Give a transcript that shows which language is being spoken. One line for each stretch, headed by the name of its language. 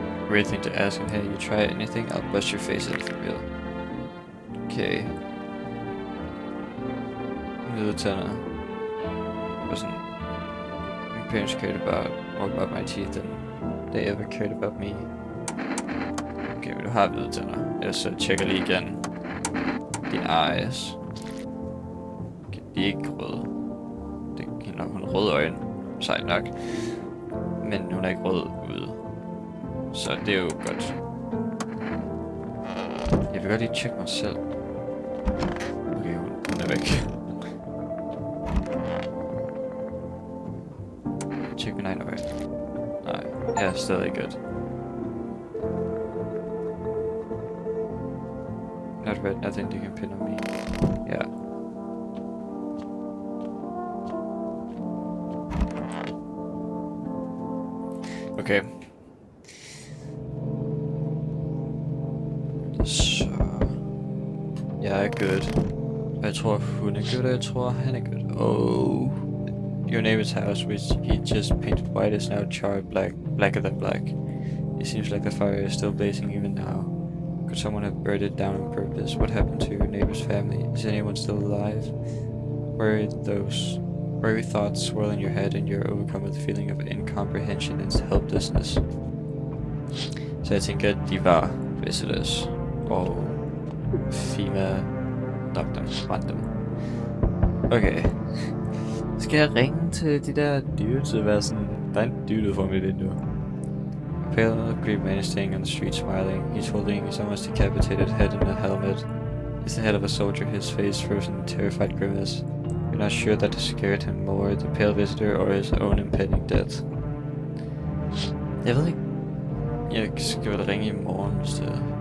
English: Weird thing to ask him, hey, you try anything? I'll bust your face in for real. Okay.
Danish: Hvide tænder.
English: Wasn't my parents cared more about my teeth than they ever cared about me.
Danish: Okay, vil du have hvide tænder? Ellers så tjekker lige igen. Dine eyes. Okay, de er ikke røde. Det er nok hun røde øjne. Sejt nok. Men hun er ikke rød ude. Så det er jo godt. Jeg vil godt lige tjekke mig selv. Okay, hun er væk. Tjek min egen øje. Nej, jeg er stadig godt.
English: Not red, nothing you can pin on me.
Danish: Ja. Okay. Så jeg er good. Jeg tror hun er good, og jeg tror han er good. Oh.
English: Your neighbor's house, which he just painted white, is now charred blacker than black. It seems like the fire is still blazing even now. Could someone have burned it down on purpose? What happened to your neighbor's family? Is anyone still alive? Worry thoughts swirl in your head and you're overcome with a feeling of incomprehension and helplessness.
Danish: Så jeg tænker, at de var visitors, og FEMA nok dem, brændte dem. Okay. Skal jeg ringe til de der dudes og være sådan, der er en dude for mit vindue.
English: A pale, creepy man is staying on the street smiling. He's holding his almost decapitated head in a helmet. It's the head of a soldier, his face frozen in a terrified grimace. You're not sure that scared him more, the pale visitor or his own impending death.
Danish: Jeg ved ikke. Jeg skal vel ringe i morgen, hvis det er.